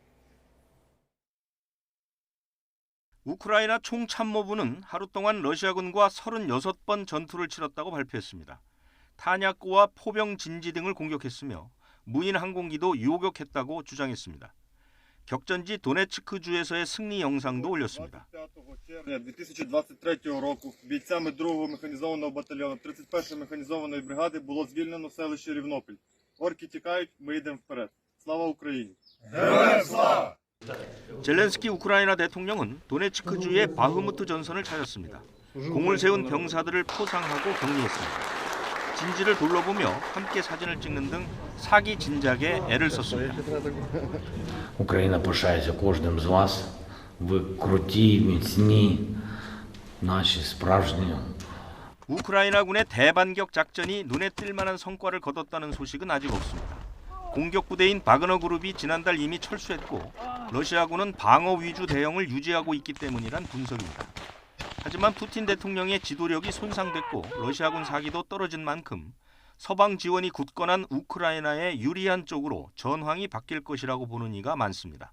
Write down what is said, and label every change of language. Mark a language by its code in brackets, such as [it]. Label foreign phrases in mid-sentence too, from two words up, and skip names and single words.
[ko] 우크라이나 총참모부는 하루 동안 러시아군과 36번 전투를 치렀다고 발표했습니다. 탄약고와 포병 진지 등을 공격했으며 무인 항공기도 요격했다고 주장했습니다. 격전지 도네츠크주에서의 승리 영상도 올렸습니다. [uk] 2023 року бійцями 2-го механізованого батальйону 31-ї механізованої бригади було звільнено селище Рівнополь. Орки тікають, ми йдемо вперед. слава Україні! героям слава! [ko] 젤렌스키 우크라이나 대통령은 도네츠크주의 바흐무트 전선을 찾았습니다. 공을 세운 병사들을 포상하고 격리했습니다. 진지를 둘러보며 함께 사진을 찍는 등 사기 진작에 애를 썼습니다. [uk] Україна пишається кожним з вас. Ви круті, міцні, наші справжні. [ko] 우크라이나군의 대반격 작전이 눈에 띌 만한 성과를 거뒀다는 소식은 아직 없습니다. 공격 부대인 바그너 그룹이 지난달 이미 철수했고 러시아군은 방어 위주 대응을 유지하고 있기 때문이란 분석입니다. 하지만 푸틴 대통령의 지도력이 손상됐고 러시아군 사기도 떨어진 만큼 서방 지원이 굳건한 우크라이나에 유리한 쪽으로 전황이 바뀔 것이라고 보는 이가 많습니다.